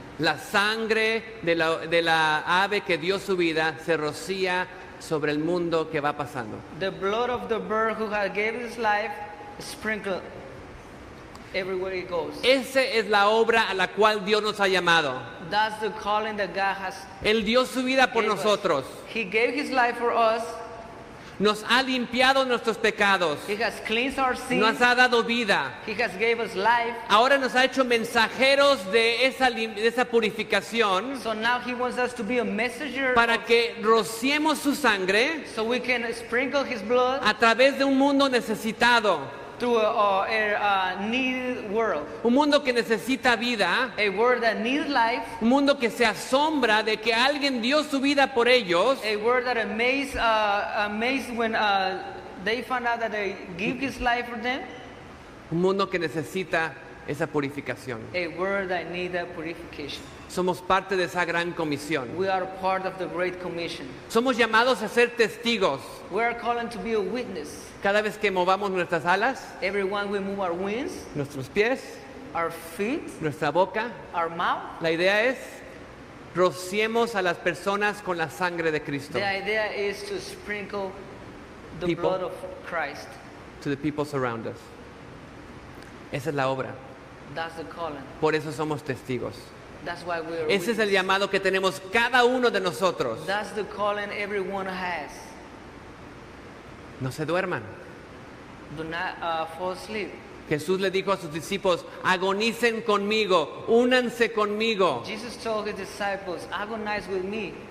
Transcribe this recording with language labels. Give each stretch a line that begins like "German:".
Spanish: La sangre de la ave que dio su vida se rocía sobre el mundo que va pasando.
English: The blood of the bird who had gave his life sprinkled everywhere it goes.
Spanish: Esa es la obra a la cual Dios nos ha llamado.
English: That's the calling that God has
Spanish: Él dio su vida por
English: gave us.
Spanish: nosotros.
English: He gave his life for us.
Spanish: Nos ha limpiado nuestros pecados.
English: He has cleansed our sins.
Spanish: Nos ha dado vida.
English: He has gave us life.
Spanish: Ahora nos ha hecho mensajeros de esa purificación
English: So now he wants us to be a messenger
Spanish: para que rociemos su sangre
English: so we can sprinkle his blood
Spanish: a través de un mundo necesitado,
English: through a needed world.
Spanish: un mundo que necesita vida,
English: A world that needs life.
Spanish: un mundo que se asombra de que alguien dio su vida por ellos,
English: A word that amazed when they found out that they give his life for them.
Spanish: un mundo que necesita esa purificación.
English: a word that needs that purification.
Spanish: Somos parte de esa gran comisión.
English: We are part of the Great Commission.
Spanish: Somos llamados a ser testigos.
English: We are calling to be a witness.
Spanish: Cada vez que movamos nuestras alas,
English: Everyone we move our wings,
Spanish: nuestros pies,
English: our feet,
Spanish: nuestra boca,
English: our mouth.
Spanish: la idea es rociemos a las personas con la sangre de Cristo.
English: The idea is to sprinkle the People. blood of Christ. To the people around us.
Spanish: Esa es la obra.
English: That's the calling.
Spanish: Por eso somos testigos.
English: That's why we are
Spanish: Ese es el
English: witnesses.
Spanish: llamado que tenemos cada uno de nosotros.
English: That's the calling everyone has.
Spanish: No se duerman.
English: Do not fall asleep.
Spanish: Jesús le dijo a sus discípulos, agonicen conmigo, únanse conmigo.
English: Jesus told his disciples, agonize with me,